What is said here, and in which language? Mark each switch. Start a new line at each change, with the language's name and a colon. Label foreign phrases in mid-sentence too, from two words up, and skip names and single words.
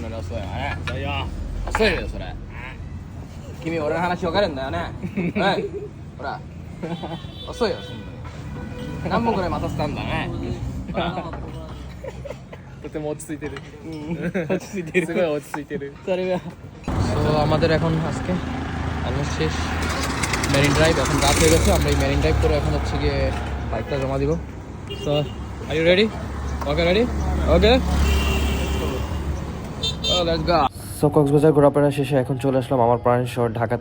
Japanese: そうやね遅いよ遅いよそれ君俺の話分かるんだよねはいほら遅いよそんなに何本くらい待たせたんだねとても落ち着いてる落ち着いてるすごい落ち着いてるそれが
Bangla: আমাদের এখন আজকে অলমোস্ট শেষ মেরিন ড্রাইভ এখন রাত হয়ে গেছে আমরা এই মেরিন ড্রাইভ করে এখন হচ্ছে গিয়ে বাইকটা জমা দিব
English: so are you ready okay ready okay let's go
Bangla: সো কক্সবাজার ঘোরাফেরা শেষে এখন চলে আসলাম আমার প্রাণের শহর ঢাকাতে।